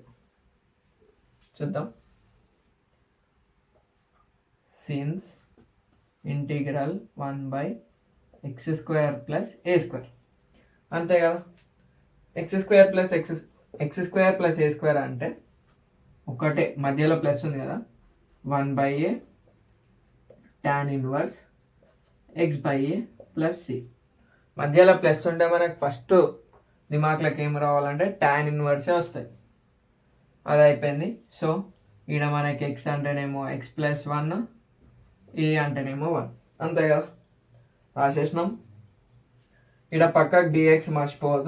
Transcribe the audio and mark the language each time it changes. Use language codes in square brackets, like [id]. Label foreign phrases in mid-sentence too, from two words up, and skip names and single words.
[te] చూద్దాం. [en] since integral [te] 1/x² + a². అంతే కదా. x² + a² అంటే ఒకటే, మధ్యలో ప్లస్ ఉంది కదా. 1/a tan 1 x/a + c. మధ్యలో ప్లస్ ఉంటే మనకు ఫస్ట్ దిమాక్లోకి ఏం రావాలంటే tan 1 వస్తాయి. అది అయిపోయింది. సో ఈడ మనకి x అంటేనేమో x + 1, a అంటేనేమో 1. అంతే కదా, రాసేసినాం. ఈడ పక్కకు dx మర్చిపోవద్దు.